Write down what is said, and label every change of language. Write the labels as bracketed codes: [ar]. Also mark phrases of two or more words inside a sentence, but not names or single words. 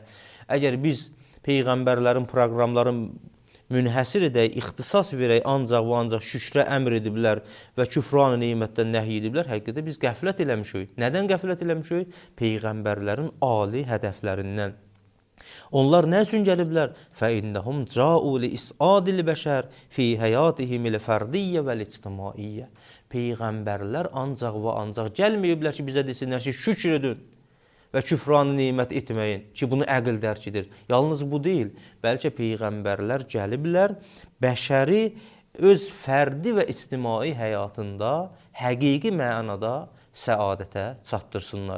[az] Əgər biz peyğəmbərlərin proqramların münhəsir edək, ixtisas verək, ancaq və ancaq şükrə əmr ediblər və küfran-ı nimətdən nəhy ediblər, həqiqətdə biz qəflət eləmişik. Nədən qəflət eləmişik? Peyğəmbərlərin ali hədəflərindən. Onlar nə üçün gəliblər? [ar] فَإِنَّهُمْ جَاءُوا لِإِسْعَادِ الْبَشَرِ فِي حَيَاتِهِمِ الْفَرْدِيَّةِ وَالْاِجْتِمَاعِيَّةِ. [az] Peyğəmbərlər ancaq və ancaq gəlməyiblər ki, bizə desinlər ki, şükür edin və küfranı nimət etməyin ki, bunu əql dərk edir. Yalnız bu deyil, bəlkə peyğəmbərlər gəliblər, bəşəri öz fərdi və ictimai həyatında həqiqi mənada səadətə çatdırsınlar.